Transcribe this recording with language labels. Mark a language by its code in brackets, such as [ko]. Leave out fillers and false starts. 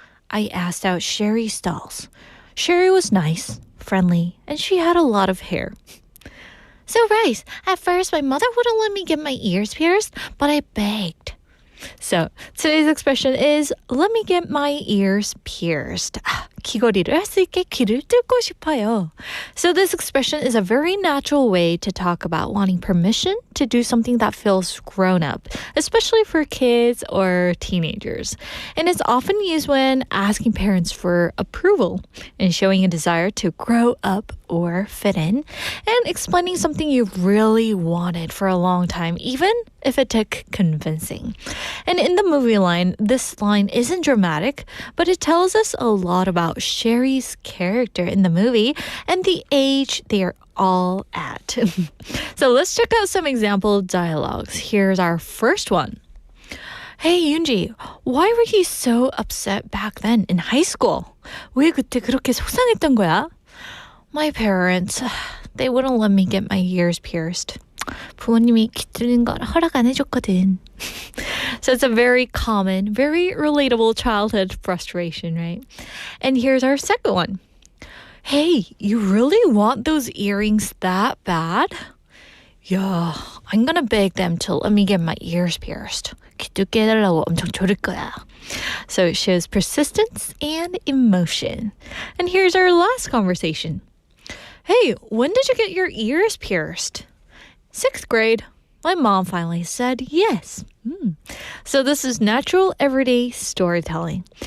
[en] I asked out Sherry stalls. Sherry was nice, friendly, and she had a lot of hair. So, Bryce, at first my mother wouldn't let me get my ears pierced, but I begged. So, today's expression is, let me get my ears pierced. [ko] 귀걸이를 할 수 있게 귀를 뚫고 싶어요. [en] So this expression is a very natural way to talk about wanting permission to do something that feels grown up, especially for kids or teenagers. And it's often used when asking parents for approval and showing a desire to grow up or fit in, and explaining something you really wanted for a long time, even if it took convincing. And in the movie line, this line isn't dramatic, but it tells us a lot about Sherry's character in the movie and the age they're all at. So let's check out some example dialogues. Here's our first one. Hey, Yoonji, why were you so upset back then in high school? [ko] 왜 그때 그렇게 속상했던 거야? [en] My parents, they wouldn't let me get my ears pierced. [ko] 부모님이 귀 뚫는 걸 허락 안 해줬거든. [en] So it's a very common, very relatable childhood frustration, right? And here's our second one. Hey, you really want those earrings that bad? Yeah, I'm gonna beg them to let me get my ears pierced. [ko] 귀 뚫게 해달라고 엄청 조를 거야. [en] So it shows persistence and emotion. And here's our last conversation. Hey, when did you get your ears pierced? 6th grade. My mom finally said yes. So this is natural, everyday storytelling.